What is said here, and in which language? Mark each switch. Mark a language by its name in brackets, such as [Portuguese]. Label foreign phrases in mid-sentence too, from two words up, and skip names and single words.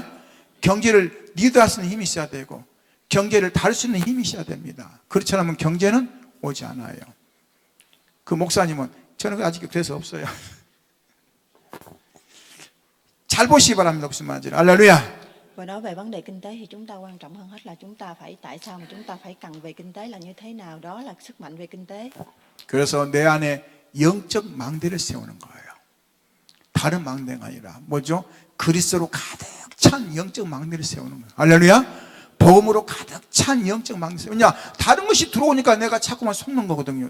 [Korean] 경제를 리드할 수 있는 힘이 있어야 되고, 경제를 다룰 수 있는 힘이 있어야 됩니다. 그렇지 않으면 경제는 오지 않아요. 그 목사님은 저는 아직 그래서 없어요. 잘 보시기 바랍니다. 무슨 말인지. 할렐루야. [Vietnamese] Và nói về vấn đề kinh tế thì chúng ta quan trọng hơn hết là chúng ta phải, tại sao mà chúng ta phải cần về kinh tế là như thế nào, đó là sức mạnh về kinh tế. [Korean] 그래서 내 안에 영적 망대를 세우는 거예요. 다른 망대가 아니라 뭐죠? 그리스도로 가득 찬 영적 망대를 세우는 거예요. 할렐루야. 복음으로 가득 찬 영적 망대. 왜냐? 다른 것이 들어오니까 내가 자꾸만 속는 거거든요.